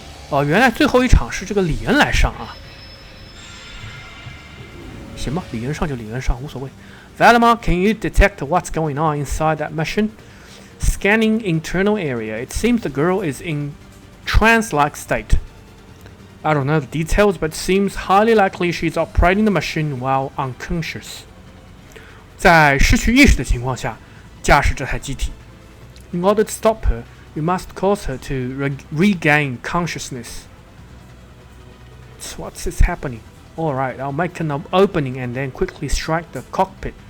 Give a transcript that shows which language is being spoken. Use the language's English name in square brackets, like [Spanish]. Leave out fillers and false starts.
[Chinese] 哦，原来最后一场是这个李恩来上啊。行吧，李恩上就李恩上，无所谓。 [English] Valimar, can you detect what's going on inside that machine? Scanning internal area. It seems the girl is in trance-like state. I don't know the details, but it seems highly likely she's operating the machine while unconscious. [Chinese] 在失去意识的情况下，驾驶这台机体。 [English] In order to stop her, we must cause her to regain consciousness. So what's happening? Alright, I'll make an opening and then quickly strike the cockpit.